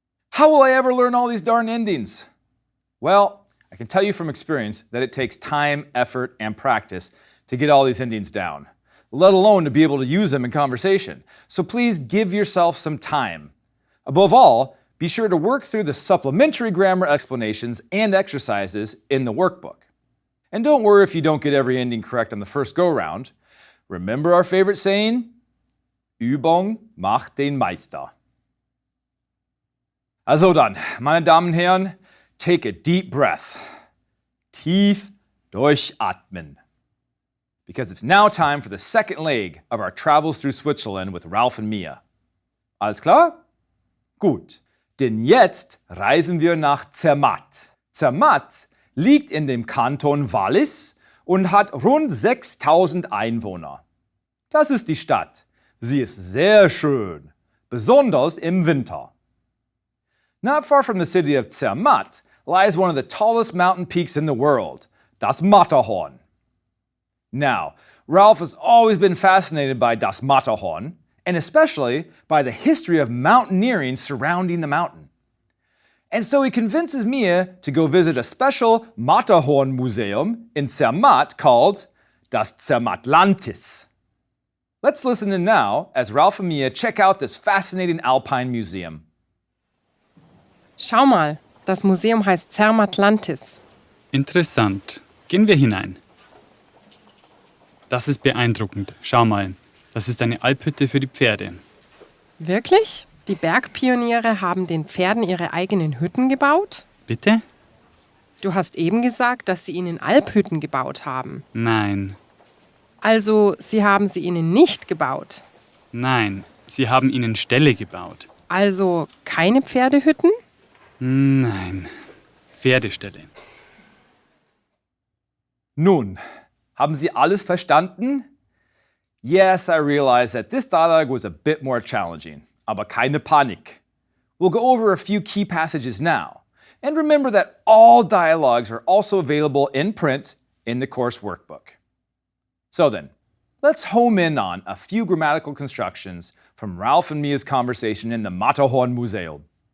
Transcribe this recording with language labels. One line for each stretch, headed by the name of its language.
English: How will I ever learn all these darn endings? Well, I can tell you from experience that it takes time, effort, and practice to get all these endings down, let alone to be able to use them in conversation. So please give yourself some time. Above all, be sure to work through the supplementary grammar explanations and exercises in the workbook. And don't worry if you don't get every ending correct on the first go-round. Remember our favorite saying?
German: Übung macht den Meister. Also dann, meine Damen und Herren,
English: take a deep breath.
German: Tief durchatmen.
English: Because it's now time for the second leg of our travels through Switzerland with Ralph and Mia.
German: Alles klar? Gut, denn jetzt reisen wir nach Zermatt. Zermatt liegt in dem Kanton Wallis und hat rund 6000 Einwohner. Das ist die Stadt. Sie ist sehr schön, besonders im Winter.
English: Not far from the city of Zermatt lies one of the tallest mountain peaks in the world, das Matterhorn. Now, Ralph has always been fascinated by das Matterhorn, and especially by the history of mountaineering surrounding the mountain. And so he convinces Mia to go visit a special Matterhorn museum in Zermatt called das Zermattlantis. Let's listen in now as Ralph and Mia check out this fascinating alpine museum.
German: Schau mal, das Museum heißt Zermattlantis. Interessant. Gehen wir hinein. Das ist beeindruckend. Schau mal, das ist eine Alphütte für die Pferde. Wirklich? Die Bergpioniere haben den Pferden ihre eigenen Hütten gebaut? Bitte? Du hast eben gesagt, dass sie ihnen Alphütten gebaut haben. Nein. Also, sie haben sie ihnen nicht gebaut. Nein, sie haben ihnen Ställe gebaut. Also keine Pferdehütten? Nein, Pferdeställe. Nun, haben Sie alles verstanden?
English: Yes, I realize that this dialogue was a bit more challenging,
German: aber keine Panik.
English: We'll go over a few key passages now. And remember that all dialogues are also available in print in the course workbook. So then, let's home in on a few grammatical constructions from Ralph and Mia's conversation in the Matterhorn Museum.